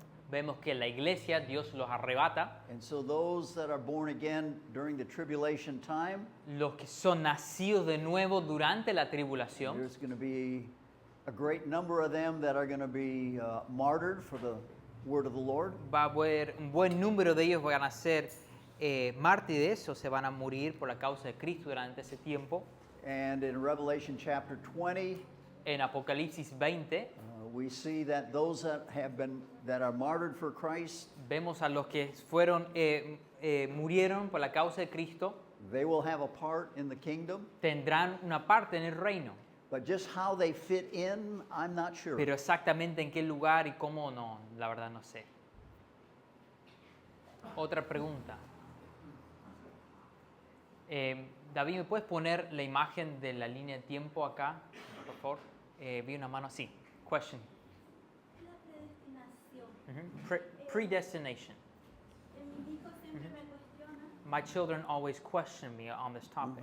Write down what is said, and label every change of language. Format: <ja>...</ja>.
<es>Vemos que la iglesia, Dios los arrebata,</es> <en>and so those that are born again during the tribulation time,</en> <es>los que son nacidos de nuevo durante la tribulación,</es> <en>there's going to be a great number of them that are going to be martyred for the word of the Lord.</en> <es>va a haber un buen número de ellos van a ser mártires o se van a morir por la causa de Cristo durante ese tiempo.</es> <en>And in Revelation chapter 20,</en> <es>En Apocalipsis 20</es> <en>we see that those that are martyred for Christ,</en> <es>vemos a los que fueron murieron por la causa de Cristo,</es> <en>they will have a part in the kingdom.</en> <es>tendrán una parte en el reino,</es> <en>But just how they fit in, I'm not sure.</en> <es>pero exactamente en qué lugar y cómo no, la verdad no sé. Otra pregunta. David, ¿me puedes poner la imagen de la línea de tiempo acá, por favor? Vi una mano así. Question. La predestinación.</es> <en>Predestination.</en> <es>Mi hijo siempre me cuestiona.</es> <en>My children always question me on this topic.</en>